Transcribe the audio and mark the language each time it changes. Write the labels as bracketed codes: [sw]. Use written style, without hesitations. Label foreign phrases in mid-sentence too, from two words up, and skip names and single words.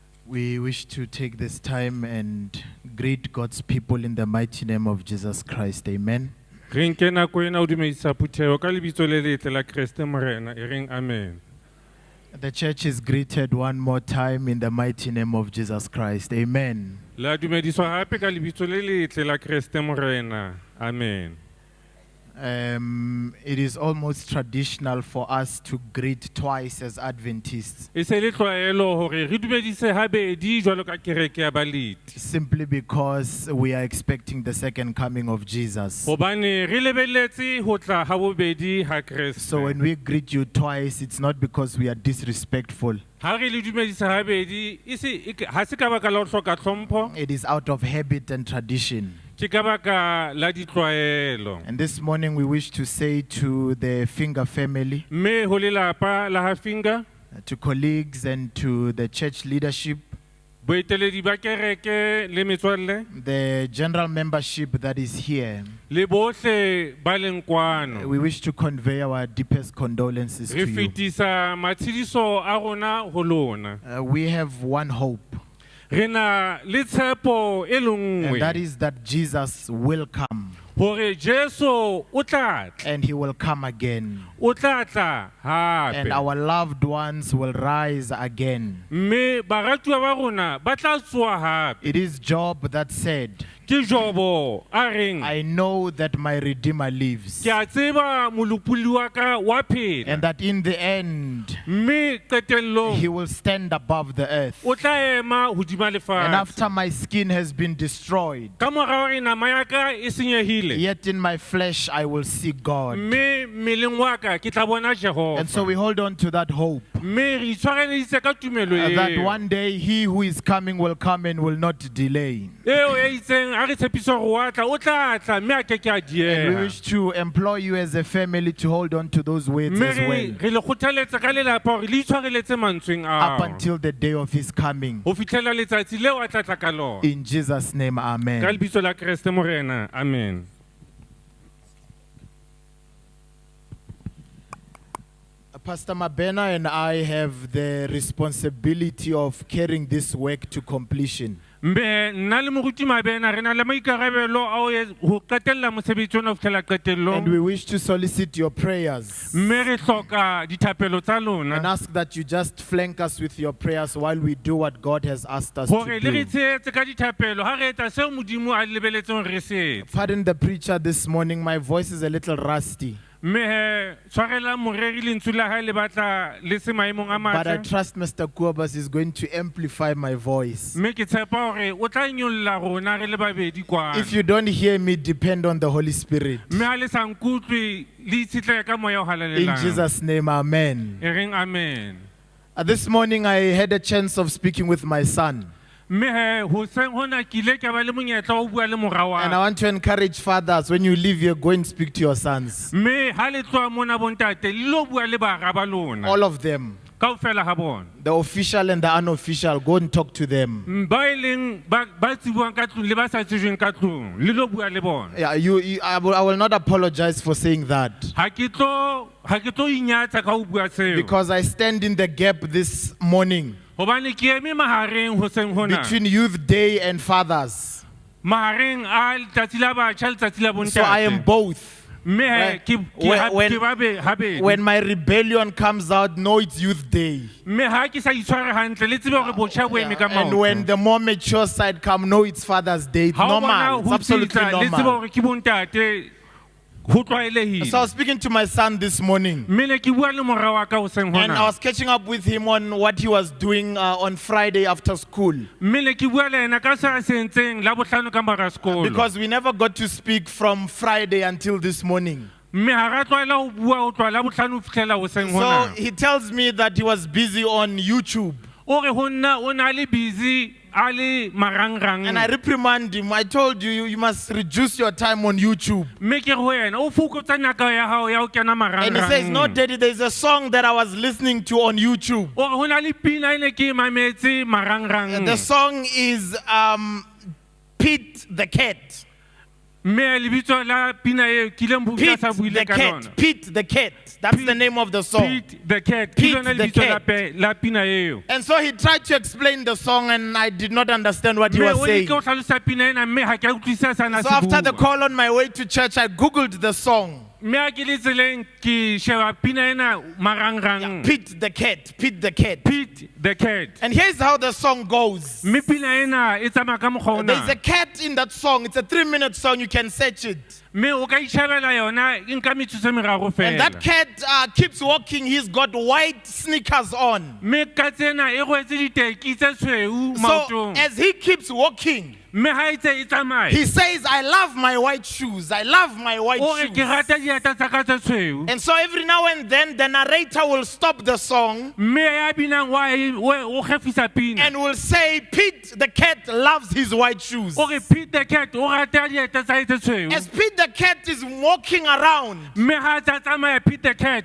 [en] We wish to take this time and greet God's people in the mighty name of Jesus Christ. Amen. [st] Re nke nako ena o dumedisa phuthego ka lebitso le letle la Kriste Morena, e reng amen. [en] The church is greeted one more time in the mighty name of Jesus Christ. Amen. [st] La dumediswa hape ka lebitso le letle la Kriste Morena, amen. [en] It is almost traditional for us to greet twice as Adventists. [st] E se le tlwaelo hore re dumedise habedi jwalo ka kereke ya baleti. [en] Simply because we are expecting the second coming of Jesus. [st] Hobane re lebelletse ho tla ha bobedi ha Kriste. [en] So when we greet you twice, it's not because we are disrespectful. [st] Ha re le dumedisa habedi, ha se ka baka la ho hloka tlhompho. [en] It is out of habit and tradition. [st] Ke ka baka la ditlwaelo. [en] And this morning we wish to say to the Finger family, [st] Me ho lelapa la ha Finger, [en] to colleagues and to the church leadership, [st] boeteledi ba kereke le metswalle, [en] the general membership that is here, [st] le bohle ba leng kwano. [en] we wish to convey our deepest condolences [st] Re [en] to you. [st] fetisa matshidiso a rona ho lona. [en] We have one hope, [st] Re na le tshepo e le nngwe. [en] and that is that Jesus will come, [st] Hore Jesu o tla tla, [en] and he will come again, [st] o tla tla hape. [en] and our loved ones will rise again. [st] Mme baratuwa ba rona ba tla tsoha hape. [en] It is Job that said, [st] Ke Jobo a reng, [en] I know that my Redeemer lives, [st] ke a tseba molopodi wa ka wa phela. [en] and that in the end [st] Mme qetellong [en] he will stand above the earth. [st] o tla ema hodima [en] And [st] lefatshe. [en] after my skin has been destroyed, [st] Ka mora hore nama ya ka e senyehile, [en] yet in my flesh I will see God. [st] mme mmeleng wa ka ke tla bona Jehova. [en] And so we hold on to that hope, [st] Mme re itshwareleditse ka tumelo [en] that [st] eo. [en] one day he who is coming will come and will not delay. [st] Eo e itseng a re tshepiso hore wa tla, o tla tla, mme a ke ke a [en] And we [st] dieha. [en] wish to employ you as a family to hold on to those words [st] Mme [en] as well, [st] re le kgothalletsa ka lelapa hore le itshwareletse mantsweng [en] up [st] ao. [en] until the day of his coming. [st] Ho fihlela letsatsi leo a tla tla ka lona. [en] In Jesus' name, [st] Ka [en] amen. [st] lebitso la Kriste Morena, amen. [en] Pastor Mabena and I have the responsibility of carrying this work to completion. [st] Mbe nna le moruti Mabena re na le maikarabelo a ho qetella mosebetsi ona ho fihlela qetellong. [en] And we wish to solicit your prayers [st] Mme re hloka dithapelo tsa [en] and [st] lona [en] ask that you just flank us with your prayers while we do what God has asked us [st] hore [en] to [st] le re [en] do. [st] tshehetse ka dithapelo ha re etsa seo modimo a lebeletseng re se etse. [en] Pardon the preacher this morning, my voice is a little rusty, [st] Mme he tshwarela moreri lentswe la hae le batla le se maemong a [en] but I [st] matle. [en] trust Mr. Kuobas is going to amplify my voice. [st] Mme ke tshepa hore o tla nyolla rona re le babedi kwana. [en] If you don't hear me, depend on the Holy Spirit. [st] Mme ha le sa nkutlwe le itshetlehe ka moya o [en] In [st] halalelang. [en] Jesus' name, amen. [st] E reng amen. [en] This morning I had a chance of speaking with my son. [st] Mme he hoseng hona ke ile ka ba le monyetla wa ho bua le mora wa. [en] And I want to encourage fathers, when you leave here, go and speak to your sons. [st] Mme ha le tloha mona bontate le lo bua le bara ba lona. [en] All of them, [st] Kaofela ha bona. [en] the official and the unofficial, go and talk to them. [st] Ba e leng ba tsibuang ka tlung le ba sa tsejweng ka tlung le lo bua le bona. [en] Yeah, I will not apologize for saying that, [st] Ha ke tlo inyatsa ka ho bua seo. [en] because I stand in the gap this morning [st] Hobane ke eme mahareng hoseng hona. [en] between Youth Day and Fathers. [st] Mahareng a letsatsi la batjha le letsatsi la bontate. [en] So I am both. [st] Mme he ke habedi. [en] When my rebellion comes out, know it's Youth Day. [st] Mme ha ke sa itshware hantle le tsebe hore botjha bo eme ka [en] And [st] maoto. [en] when the more mature side come, know it's Father's Day. It's [st] Ha o bona [en] normal. It's [st] ho [en] absolutely [st] tsitsa, le tsebe [en] normal. [st] hore ke bontate ho tlwaelehile. [en] So I was speaking to my son this morning, [st] Mme ne ke bua le mora wa ka hoseng [en] and I [st] hona. [en] was catching up with him on what he was doing on Friday after school, [st] Mme ne ke bua le ena ka se a se entseng la bohlano ka mora sekolo. [en] because we never got to speak from Friday until this morning. [st] Mme ha ra tlwaela ho bua ho tloha la bohlano ho fihlela hoseng [en] So [st] hona. [en] he tells me that he was busy on YouTube. [st] O re ho nna o na le busy a le marangrang. [en] And I reprimand him. I told you, you must reduce your time on YouTube. [st] Mme ke re ho yena o fokotsa nako ya hao ya ho kena marangrang. [en] And he says, no, Daddy, there's a song that I was listening to on YouTube. [st] O re ho na le pina ene ke e mametse marangrang. [en] The song is Pete the Cat. [st] mme lebitso la pina eo ke ileng ho utlwa sa buile ka lona. [en] Pete the cat. That's the name of the song. Pete the cat. Pete [st] Ke lona [en] the [st] lebitso [en] cat. [st] la pina eo. [en] And so he tried to explain the song, and I did not understand what he [st] Mme [en] was [st] o [en] saying. [st] leke ho hlalosa pina ena mme ha ke a utlwisisa sa na [en] So [st] se [en] after the [st] bua. [en] call on my way to church, I Googled the song. [st] Mme ha ke le tseleng ke sheba pina ena marangrang. [en] Pete the cat, Pete the cat. Pete the cat. And here's how the song goes. [st] Mme pina ena e tsamaya ka mokgwa ona. [en] There's a cat in that song. It's a 3-minute song. You can search it. [st] Mme o ka itjhabela yona e nka metsotso e meraro [en] And [st] fela. [en] that cat keeps walking. He's got white sneakers on. [st] Mme ka tsena e rwetse diteki tse tshweu [en] So [st] maotong. [en] as he keeps walking, [st] Mme ha e tse e tsamaya. [en] he says, I love my white shoes. I love my white [st] O re ke [en] shoes. [st] rata dieta tsa ka tse tshweu. [en] And so every now and then, the narrator will stop the song [st] Mme ya binang o gefisa pina. [en] and will say, Pete the cat loves his white shoes. [st] O re Pete the cat o rata dieta tsa hae tse tshweu. [en] As Pete the cat is walking around, [st] Mme ha a tsa tsamaya Pete the cat.